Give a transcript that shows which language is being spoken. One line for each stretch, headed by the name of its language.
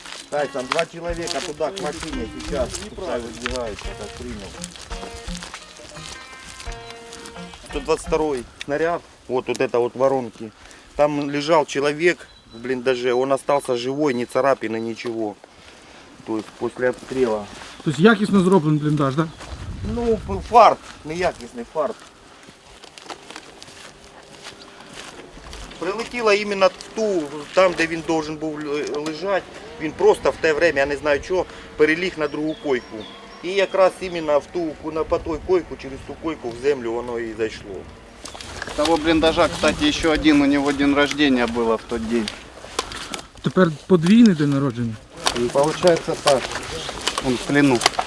Russian: Тайсон, 2 человека туда, к машине сейчас. Пускай выбегают, как принял. 122-й снаряд, вот это вот воронки. Там лежал человек в блиндаже, он остался живой, ни царапины, ничего. То есть после обстрела.
Ukrainian: Тобто якісно зроблений бліндаж, так? Ну, фарт, неякісний фарт. Прилетіло іменно в ту, там, де він должен був лежати. Він просто в те время, я не знаю чого, переліг на другу койку. І якраз іменно по той койку, через ту койку в землю воно і зайшло.
Russian: Того блиндажа, кстати, еще один, у него день рождения было в тот день.
Ukrainian: Тепер подвійний день народження.
Russian: Получается так, он в плену.